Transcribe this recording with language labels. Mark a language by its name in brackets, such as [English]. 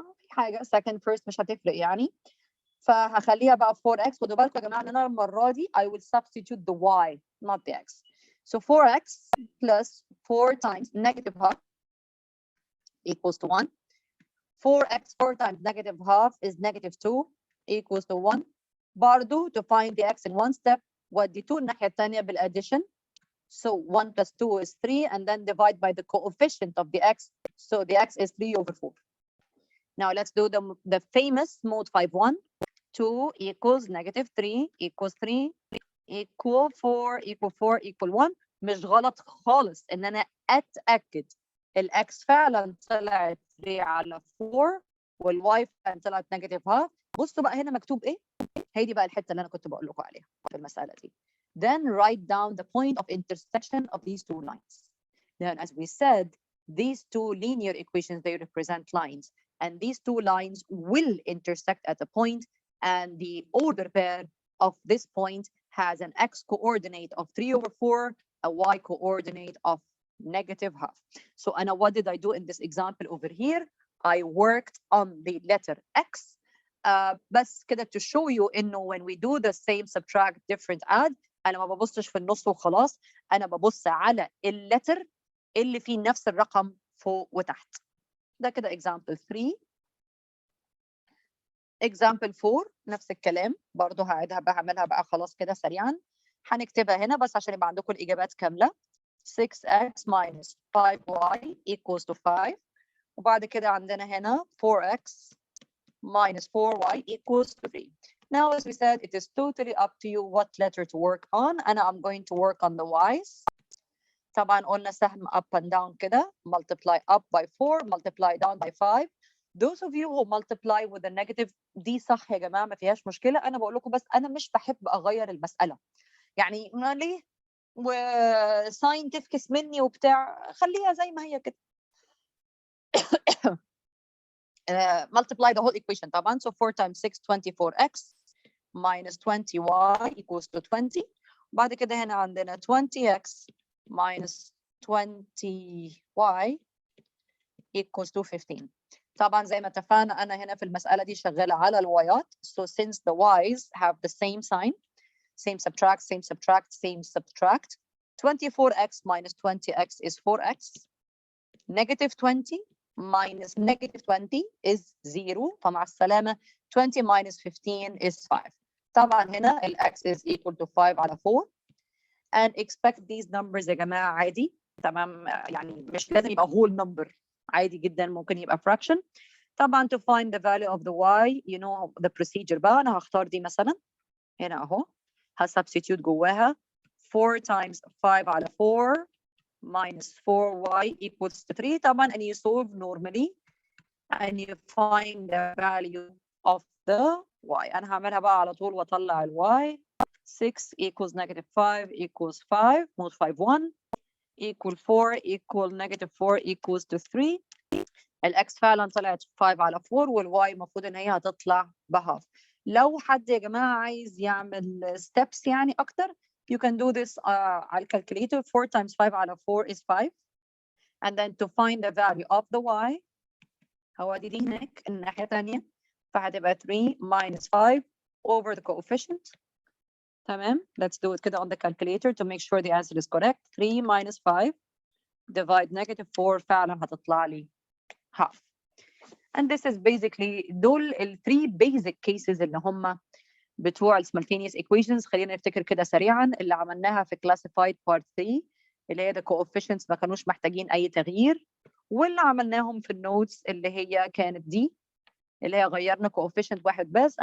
[Arabic] حاجة [English] second first [Arabic] مش هتفرق يعني, فهخليها بقى 4x. خدوا بالكم يا جماعة ان انا المرة دي [English] I will substitute the y not the x. So 4x plus 4 times negative half equals to 1. 4x 4 times negative half is negative 2 equals to 1. برضو to find the x in one step, [Arabic] ودي 2 الناحية الثانية [English] بالaddition. So 1 plus 2 is 3, and then divide by the coefficient of the x. So the x is 3 over 4. Now let's do the famous mode 5.1. 2 equals -3 equals 3 equal 4 equal 4 equal 1. [Arabic] مش غلط خالص ان انا اتاكد الاكس فعلا طلعت 3 على 4 والواي فعلا طلعت -1/2. بصوا بقى هنا مكتوب ايه؟ هي دي بقى الحته اللي انا كنت بقول لكم عليها في المساله دي. [English] Then write down the point of intersection of these two lines. Then, as we said, these two linear equations, they represent lines, and these two lines will intersect at a point, and the order pair of this point has an x coordinate of 3/4, a y coordinate of -1/2. So, Anna, what did I do in this example over here? I worked on the letter x. [Arabic] بس كده [English] to show you [Arabic] انه [English] when we do the same subtract different add [Arabic] انا ما ببصش في النص وخلاص، انا ببص على اللتر اللي فيه نفس الرقم فوق وتحت. ده كده example 3. example 4 نفس الكلام برضه هعيدها بقى، هعملها بقى خلاص كده سريعا. هنكتبها هنا بس عشان يبقى عندكم الاجابات كامله. 6x minus 5y equals to 5. وبعد كده عندنا هنا 4x minus 4y equals 3. [English] Now, as we said, it is totally up to you what letter to work on. And I'm going to work on the y's. [Arabic] طبعا قلنا سهم [English] up and down [Arabic] كده. [English] Multiply up by 4, multiply down by 5. Those of you who multiply with a negative [Arabic] دي صح يا جماعة، ما فيهاش مشكلة. أنا بقول لكم بس أنا مش بحب أغير المسألة. يعني ما ليه وساين تفكس مني وبتاع، خليها زي ما هي كده. [English] multiply the whole equation طبعا. So 4 times 6 24x minus 20y equals to 20. بعد كده هنا عندنا 20x minus 20y equals to 15. [Arabic] طبعا زي ما اتفقنا أنا هنا في المسألة دي شغالة على الوايات. [English] So since the y's have the same sign, same subtract, same subtract, same subtract. 24x minus 20x is 4x. Negative 20 minus negative 20 is 0. [Arabic] فمع السلامة [English] 20 minus 15 is 5. [Arabic] طبعا هنا ال x is equal to 5 على 4. [English] And expect these numbers [Arabic] يا جماعة عادي تمام، يعني مش لازم يبقى [English] whole number، [Arabic] عادي جدا ممكن يبقى fraction. [English] طبعا to find the value of the y you know the procedure بقى. [Arabic] أنا هختار دي مثلا هنا أهو، هسبستيتيوت جواها 4 times 5 على 4 minus 4y equals to 3. [English] طبعا and you solve normally and you find the value of the y. [Arabic] أنا هعملها بقى على طول وأطلع [English] ال y. 6 equals negative 5 equals 5 mode 5 1 equal 4 equal negative 4 equals to 3. [Arabic] الx فعلا طلعت 5 على 4 والy المفروض ان هي هتطلع بهاف. لو حد يا جماعه عايز يعمل steps يعني اكتر [English] you can do this [Arabic] على الكالكوليتر. [English] 4 times 5 على 4 is 5 and then to find the value of the y [Arabic] هودي دي هناك الناحيه الثانيه فهتبقى [English] 3 minus 5 over the coefficient. [Arabic] تمام. [English] Let's do it كده on the calculator to make sure the answer is correct. 3 minus 5 divide negative 4 فعلا هتطلع لي half. And this is basically دول ال 3 basic cases [Arabic] اللي هم بتوع [English] simultaneous equations. [Arabic] خلينا نفتكر كده سريعا اللي عملناها في classified part 3 اللي هي the coefficients ما كانوش محتاجين أي تغيير، واللي عملناهم في النوتس اللي هي كانت دي اللي هي غيرنا coefficient واحد بس.